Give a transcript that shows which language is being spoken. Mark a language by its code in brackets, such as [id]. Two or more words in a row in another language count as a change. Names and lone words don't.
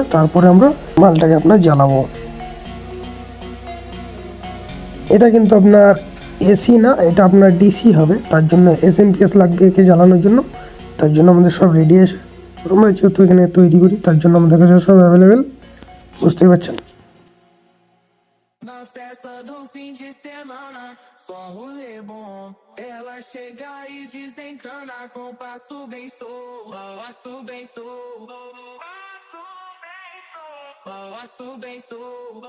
[bn] তারপরে আমরা মালটাকে আপনার জ্বালাবো। এটা কিন্তু আপনার এসি না, এটা আপনার ডিসি হবে। তার জন্য এসএমপিএস লাগবে একে জ্বালানোর জন্য। তার জন্য আমাদের সব রেডি আছে। আমরা যেহেতু এখানে তৈরি করি তার জন্য আমাদের কাছে সব অ্যাভেলেবেল, বুঝতেই পারছেন। [pt] Na festa do fim de semana, só rolê bom. Ela chega e desencana com passo bem solto, passo bem solto, passo bem solto.